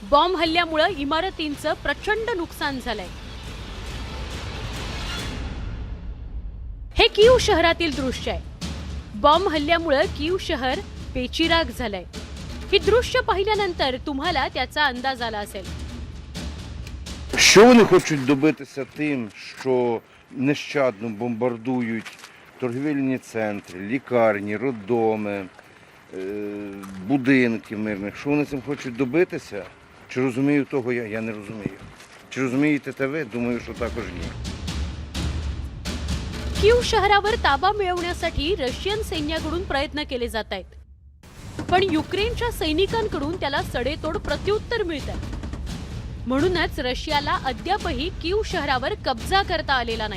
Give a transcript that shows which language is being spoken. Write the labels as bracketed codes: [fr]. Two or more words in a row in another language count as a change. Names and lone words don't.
[mr] बॉम्ब हल्ल्यामुळे इमारतींचं प्रचंड नुकसान झालंय। हे कीव शहरातील दृश्य आहे। बॉम्ब हल्ल्यामुळे कीव शहर बेचिराग झालंय। ही दृश्य पाहिल्यानंतर तुम्हाला त्याचा अंदाज आला असेल। [uk] Що вони хочуть добитися тим, що нещадно бомбардують торгівельні центри, лікарні, роддоми, будинки мирних? Що вони цим хочуть добитися? Чи розумію того я? Я не розумію. Чи розумієте те ви? Думаю, що також ні. [mr] कीव शहरावर ताबा मिळवण्यासाठी रशियन सैन्याकडून प्रयत्न केले जात आहेत। पण युक्रेनच्या सैनिकांकडून त्याला सडेतोड प्रत्युत्तर मिळतं। म्हणूनच रशियाला अद्यापही कीव शहरावर कब्जा करता आलेला नाही।